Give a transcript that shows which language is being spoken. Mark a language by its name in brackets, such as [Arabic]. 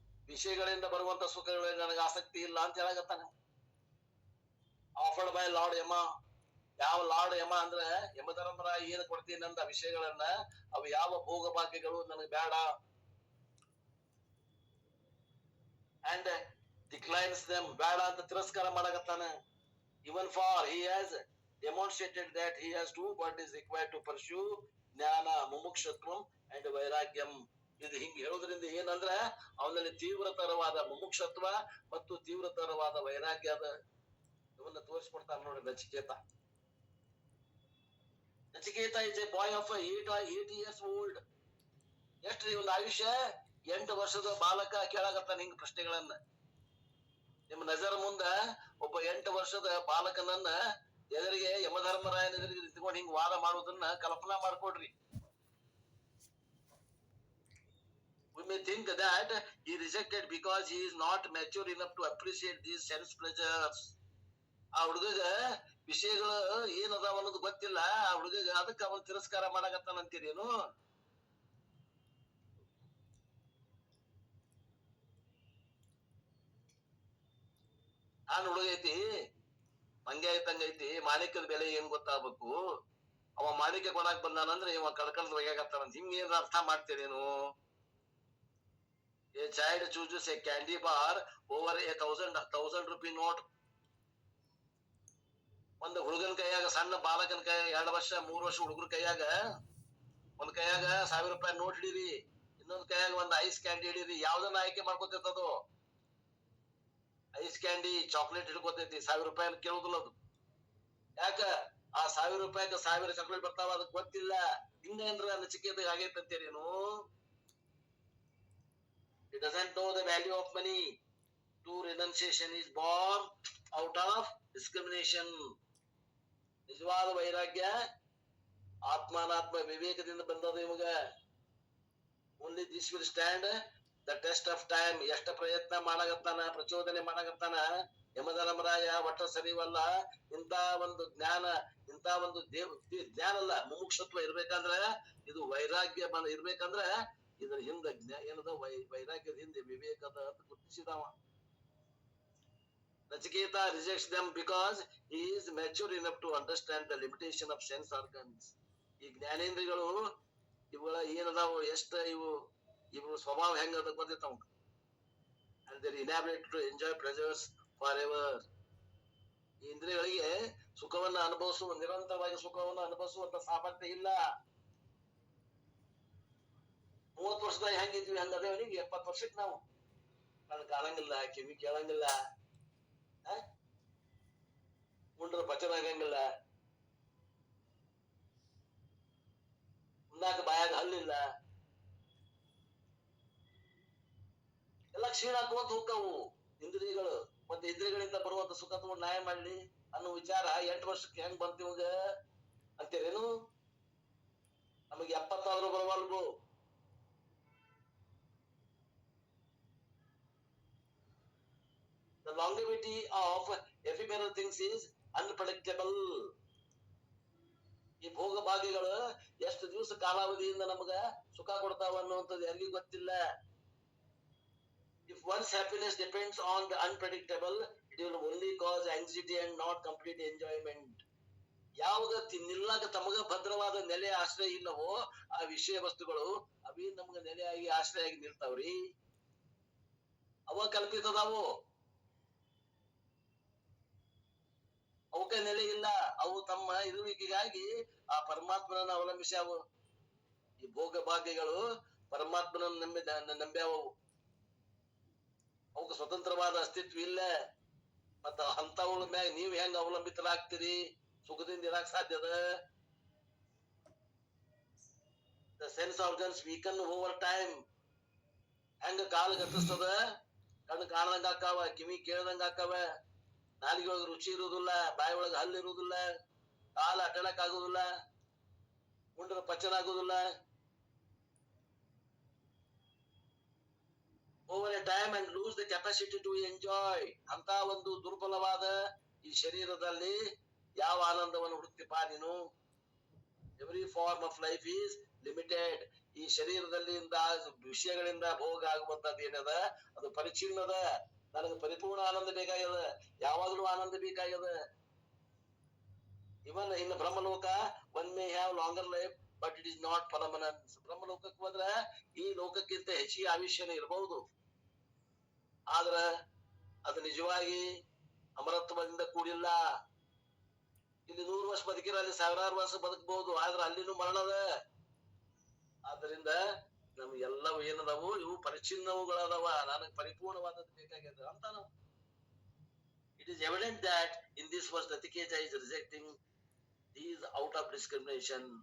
[Kannada] ವಿಷಯಗಳಿಂದ ಬರುವಂತ ಸುಖಗಳಲ್ಲಿ ನನಗೆ ಆಸಕ್ತಿ ಇಲ್ಲ ಅಂತ ಹೇಳಾಗತ್ತಾನೆ. [English] Offered by Lord Yama. [Kannada] ಯಾವ ಲಾರ್ಡ್ ಯಮ ಅಂದ್ರೆ ಯಮಧರ್ಮರಾಯ ಏನು ಕೊಡ್ತೀನಿ ಅಂದ ವಿಷಯಗಳನ್ನ, ಅವು ಯಾವ ಭೋಗ ಭಾಗ್ಯಗಳು ನನಗೆ ಬೇಡ. [English] and declines them, [Kannada] ಬೇಡ ಅಂತ ತಿರಸ್ಕಾರ ಮಾಡಾಗತ್ತಾನೆ. [English] Even for he has demonstrated that he has two bodies required to pursue jnana, mumukshatvam and vairagyam. [Kannada] ಇದು ಹಿಂಗ್ ಹೇಳೋದ್ರಿಂದ ಏನಂದ್ರ ಅವನಲ್ಲಿ ತೀವ್ರತರವಾದ ಮುಮುಕ್ಷತ್ವ ಮತ್ತು ತೀವ್ರತರವಾದ ವೈರಾಗ್ಯದ ಇವನ್ನ ತೋರಿಸ್ಕೊಡ್ತಾನೆ ನೋಡಿ Nachiketa. [English] Nachiketa is a boy of 8 years old. [Kannada] ಎಷ್ಟ್ರಿ ಒಂದು ಆಯುಷ್ಯ? 8 ವರ್ಷದ ಬಾಲಕ ಕೇಳಾಗತ್ತಾನ ಹಿಂಗ್ ಪ್ರಶ್ನೆಗಳನ್ನ. ನಿಮ್ಮ ನಜರ್ ಮುಂದ ಒಬ್ಬ 8 ವರ್ಷದ ಬಾಲಕನನ್ನ ಎದುರಿಗೆ ಯಮಧರ್ಮರಾಯನ ಎದುರಿಗೆ ನಿಂತ್ಕೊಂಡು ಹಿಂಗ್ ವಾದ ಮಾಡುವುದನ್ನ ಕಲ್ಪನಾ ಮಾಡ್ಕೊಡ್ರಿ. [English] We may think that he rejected because he is not mature enough to appreciate these sense pleasures. [Kannada] ಆ ಹುಡುಗಗ ವಿಷಯಗಳು ಏನದಾವ ಅನ್ನೋದು ಗೊತ್ತಿಲ್ಲ. ಆ ಹುಡುಗಗ ಅದಕ್ಕೆ ಅವನ್ ತಿರಸ್ಕಾರ ಮಾಡಾಕತ್ತಾನಂತೀರೇನು? ಹುಡುಗ ಐತಿ, ಹಂಗೆ ಐತಂಗೈತಿ. ಮಾಣಿಕ್ಯದ ಬೆಲೆ ಏನ್ ಗೊತ್ತಾಗ್ಬೇಕು. ಅವ ಮಾಣಿಕ್ಯ ಕೊಡಾಕ್ ಬಂದಾನಂದ್ರೆ ಇವ ಕಳ್ಕಳ್ದ ಒಯ್ಯಾಗತ್ತಾನಂತ. ಹಿಂಗ ಏನ್ ಅರ್ಥ ಮಾಡ್ತೀರೇನು? [English] A child chooses a candy bar over a 1000 rupee note. [Kannada] ಒಂದು ಹುಡುಗನ ಕೈಯಾಗ, ಸಣ್ಣ ಬಾಲಕನ ಕೈಯಾಗ, 2 ವರ್ಷ 3 ವರ್ಷ ಹುಡುಗರ ಕೈಯಾಗ ಒಂದ್ ಕೈಯಾಗ 1000 ರೂಪಾಯಿ ನೋಟ್ ಹಿಡೀರಿ, ಇನ್ನೊಂದ್ ಕೈಯಾಗ ಒಂದ್ ಐಸ್ ಕ್ಯಾಂಡಿ ಹಿಡೀರಿ. ಯಾವ್ದನ್ನ ಆಯ್ಕೆ ಮಾಡ್ಕೊತೈತದು? Ice candy, chocolate ಹಿಡ್ಕೊತೈತಿ. 1000 ರೂಪಾಯಿ ಕೇಳುದಿಲ್ಲ ಅದು. ಯಾಕ? ಆ 1000 ರೂಪಾಯಿಗೆ 1000 ಚಾಕ್ಲೇಟ್ ಬರ್ತಾವ, ಅದಕ್ಕೆ ಗೊತ್ತಿಲ್ಲ. ಹಿಂಗೇನ್ರ Nachiketa ಆಗೈತಂತೀರೇನು? [English] He doesn't know the value of money. True renunciation is born out of discrimination. [Kannada] ನಿಜವಾದ ವೈರಾಗ್ಯ ಆತ್ಮಾನಾತ್ಮ ವಿವೇಕದಿಂದ ಬಂದದ ಇವಾಗ. [English] Only this will stand the test of time. [Kannada] ಎಷ್ಟ ಪ್ರಯತ್ನ ಮಾಡಾಗತ್ತಾನ, ಪ್ರಚೋದನೆ ಮಾಡಾಗತ್ತಾನ ಯಮಧರ್ಮರಾಯ, ಒಟ್ಟ ಸರಿವಲ್ಲ. ಇಂಥ ಒಂದು ಜ್ಞಾನ, ಇಂಥ ಒಂದು ಜ್ಞಾನ ಅಲ್ಲ, ಮುಮುಕ್ಷತ್ವ ಇರ್ಬೇಕಂದ್ರ, ಇದು ವೈರಾಗ್ಯ ಇರ್ಬೇಕಂದ್ರ ಇದರ ಹಿಂದ ಏನದ ವೈರಾಗ್ಯದ ಹಿಂದೆ ವಿವೇಕದ ಅಂತ ಗುರುತಿಸಿದವ. [English] Nachiketa rejects them because he is mature enough to understand the limitation of sense organs. [Kannada] ಈ ಜ್ಞಾನೇಂದ್ರಿಯಗಳು ಇವುಗಳ ಏನದಾವು ಇವು ಸ್ವಭಾವ ಹೆಂಗದ ಗೊತ್ತೈತವ. [English] And they are inability to enjoy pleasures forever. [Kannada] ಈ ಇಂದ್ರಿಯಗಳಿಗೆ ಸುಖವನ್ನ ಅನುಭವಿಸುವ ನಿರಂತರವಾಗಿ ಸುಖವನ್ನು ಅನುಭವಿಸುವಂತ ಸಾಮರ್ಥ್ಯ ಇಲ್ಲ. 30 ವರ್ಷದಾಗ ಹೆಂಗಿದ್ವಿ ಹಂಗದೇವನಿಗೆ 70 ವರ್ಷಕ್ಕೆ ನಾವು ಕಣ್ಣು ಕಾಣಂಗಿಲ್ಲ, ಕಿವಿ ಕೇಳಂಗಿಲ್ಲ, ಮುಂಡ್ರ ಪಚನ ಆಗಂಗಿಲ್ಲ, ಉಣ್ಣಾಕ ಬಾಯಾಗ ಹಲ್ಲಿಲ್ಲ, ಎಲ್ಲ ಕ್ಷೀಣ ಹಾಕುವಂತ ಹೋಗ್ತಾವು ಇಂದ್ರಿಯಗಳು. ಮತ್ತೆ ಇಂದ್ರಿಯಗಳಿಂದ ಬರುವಂತ ಸುಖ ತಗೊಂಡು ನ್ಯಾಯ ಮಾಡ್ಲಿ ಅನ್ನೋ ವಿಚಾರ 8 ವರ್ಷಕ್ಕೆ ಹೆಂಗ್ ಬಂತಿವಾಗ ಅಂತೀರೇನು? ನಮಗೆ 70 ಆದ್ರೂ ಬರವಲ್ಗು. [English] The longevity of ephemeral things is unpredictable. [Kannada] ಈ ಭೋಗ ಭಾಗ್ಯಗಳು ಎಷ್ಟು ದಿವಸ ಕಾಲಾವಧಿಯಿಂದ ನಮಗ ಸುಖ ಕೊಡ್ತಾವ ಅನ್ನುವಂಥದ್ದು ಯಾರಿಗೂ ಗೊತ್ತಿಲ್ಲ. [English] If one's happiness depends on the unpredictable, it will only cause anxiety and not complete enjoyment. [Kannada] ಯಾವಾಗ ನಿಲ್ಲಕ ತಮಗ ಭದ್ರವಾದ ನೆಲೆ ಆಶ್ರಯ ಇಲ್ಲವೋ ಆ ವಿಷಯ ವಸ್ತುಗಳು ಅವೇ ನಮ್ಗ ನೆಲೆಯಾಗಿ ಆಶ್ರಯಾಗಿ ನಿಲ್ತಾವ್ರಿ. ಅವ ಕಲ್ಪಿತದಾವು, ಅವಕ್ಕೆ ನೆಲೆ ಇಲ್ಲ. ಅವು ತಮ್ಮ ಇರುವಿಕೆಗಾಗಿ ಆ ಪರಮಾತ್ಮನನ್ನ ಅವಲಂಬಿಸ್ಯಾವು. ಈ ಭೋಗ ಭಾಗ್ಯಗಳು ಪರಮಾತ್ಮನನ್ನ ನಂಬ್ಯಾವು. ಅವಕ್ಕೆ ಸ್ವತಂತ್ರವಾದ ಅಸ್ತಿತ್ವ ಇಲ್ಲ. ಮತ್ತ ಅಂತವಳ ಮ್ಯಾಗ ನೀವ್ ಹೆಂಗ ಅವಲಂಬಿತರಾಗ್ತೀರಿ? ಸುಖದಿಂದ Iraq ಸಾಧ್ಯದ? [English] The sense organs weaken over time. [Kannada] ಹೆಂಗ ಕಾಲ ಗತಿಸ್ತದ? ಕಣ್ಣು ಕಾಣದಂಗ ಆಕಾವ, ಕಿವಿ ಕೇಳದಂಗ ಆಕಾವ, ನಾಲಿಗೆ ಒಳಗ ರುಚಿ ಇರುವುದಿಲ್ಲ, ಬಾಯಿ ಒಳಗ ಹಲ್ಲು ಇರುವುದಿಲ್ಲ, ಕಾಲ ಅಡ್ಡಾಡಕ್ ಆಗುದಿಲ್ಲ, ಮುಂಡ್ರ ಪಚನ ಆಗುದಿಲ್ಲ. [English] Over a time and lose the capacity to enjoy. [Kannada] ಅಂತ ಒಂದು ದುರ್ಬಲವಾದ ಈ ಶರೀರದಲ್ಲಿ ಯಾವ ಆನಂದವನ್ನು ಹುಡುಕ್ತಿಪಾ ನೀನು? [English] Every form of life is limited. [Kannada] ಈ ಶರೀರದಲ್ಲಿ ವಿಷಯಗಳಿಂದ ಭೋಗ ಆಗುವಂತದ್ದು ಏನದ ಅದು ಪರಿಚ್ಛಿನ್ನದ. ನನಗೆ ಪರಿಪೂರ್ಣ ಆನಂದ ಬೇಕಾಗ್ಯದ, ಯಾವಾಗಲೂ ಆನಂದ ಬೇಕಾಗ್ಯದ. ಇವನ್ ಇನ್ನು [English] Brahmaloka one may have longer life but it is not permanent. [Kannada] ಬ್ರಹ್ಮಲೋಕಕ್ಕೆ ಹೋದ್ರ ಈ ಲೋಕಕ್ಕಿಂತ ಹೆಚ್ಚಿಗೆ ಆಯುಷ್ಯನೇ ಇರಬಹುದು, ಆದ್ರ ಅದು ನಿಜವಾಗಿ ಅಮರತ್ವದಿಂದ ಕೂಡಿಲ್ಲ. ಇಲ್ಲಿ 100 ವರ್ಷ ಬದುಕಿರ ಅಲ್ಲಿ 1000 ವರ್ಷ ಬದುಕಬಹುದು, ಆದ್ರೆ ಅಲ್ಲಿನೂ ಮರಣದ. ಆದ್ದರಿಂದ ನಮ್ಗೆಲ್ಲವೂ ಏನದಾವು ಇವು ಪರಿಚ್ಛಿನ್ನವುಗಳದಾವ. ನನಗೆ ಪರಿಪೂರ್ಣವಾದದ್ದು ಬೇಕಾಗ್ಯದ ಅಂತ ನಾವು. [English] It is evident that in this verse Nachiketa is rejecting these out of discrimination.